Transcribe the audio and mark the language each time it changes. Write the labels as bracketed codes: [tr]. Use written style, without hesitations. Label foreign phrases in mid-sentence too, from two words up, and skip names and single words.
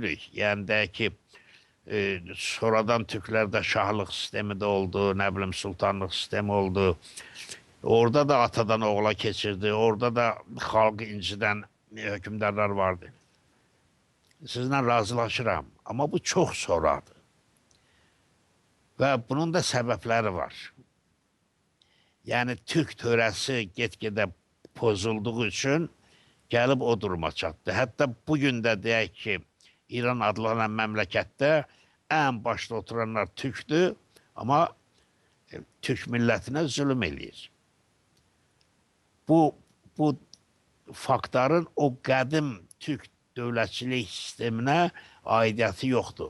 [az] Yəni də ki, Sonradan Türklerde şahlıq sistemi de oldu, [tr] ne bileyim [az] sultanlıq sistemi oldu. Orada da atadan oğula keçirdi. Orada da xalqı incidən hökümdarlar vardı. Sizlə razılaşıram. [tr] Ama bu çok sonradır. [az] Ve bunun da səbəbləri var. Yani Türk törəsi get-gedə pozulduğu üçün gəlib o duruma çatdı. Hətta bugün də deyək ki, İran adlanan məmləkətdə ən başda oturanlar Türkdür, amma Türk millətinə zulüm eləyir. Bu faktların o qədim Türk dövlətçilik sisteminə aidiyyəti yoxdur.